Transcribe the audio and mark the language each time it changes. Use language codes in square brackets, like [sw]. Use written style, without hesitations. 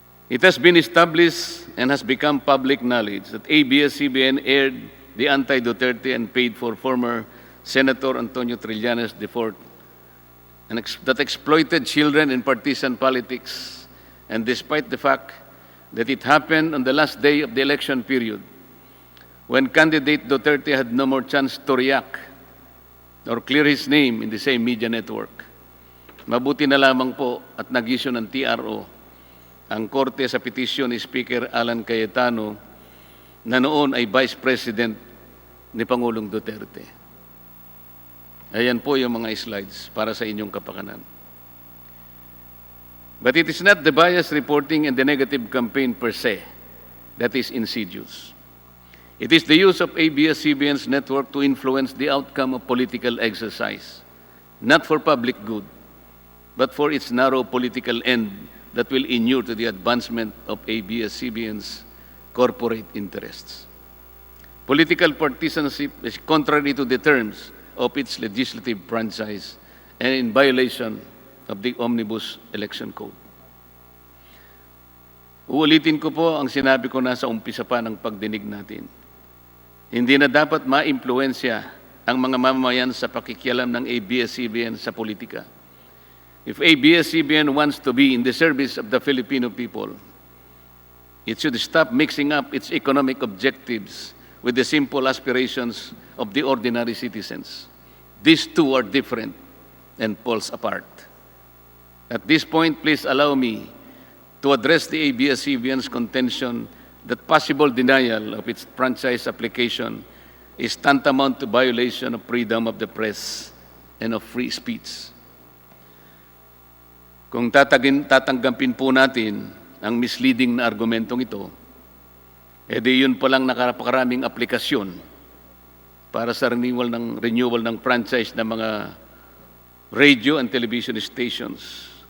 [en] It has been established and has become public knowledge that ABS-CBN aired the anti-Duterte and paid for former Senator Antonio Trillanes IV and that exploited children in partisan politics. And despite the fact that it happened on the last day of the election period, when candidate Duterte had no more chance to react or clear his name in the same media network. [tl] Mabuti na lamang po at nag-issue ng TRO ang korte sa petisyon ni Speaker Alan Cayetano na noon ay Vice President ni Pangulong Duterte. Ayan po yung mga slides para sa inyong kapakanan. [en] But it is not the bias reporting and the negative campaign per se that is insidious. It is the use of ABS-CBN's network to influence the outcome of political exercise, not for public good, but for its narrow political end that will inure to the advancement of ABS-CBN's corporate interests. Political partisanship is contrary to the terms of its legislative franchise and in violation of the Omnibus Election Code. [tl] Uulitin ko po ang sinabi ko na sa umpisa pa ng pagdinig natin. Hindi na dapat maimpluwensya ang mga mamamayan sa pakikialam ng ABS-CBN sa politika. [en] If ABS-CBN wants to be in the service of the Filipino people, it should stop mixing up its economic objectives with the simple aspirations of the ordinary citizens. These two are different and poles apart. At this point, please allow me to address the ABS-CBN's contention that possible denial of its franchise application is tantamount to violation of freedom of the press and of free speech. [tl] Kung tatanggapin po natin ang misleading na argumentong ito, edi yun palang nakapakaraming aplikasyon para sa renewal ng franchise ng mga radio and television stations.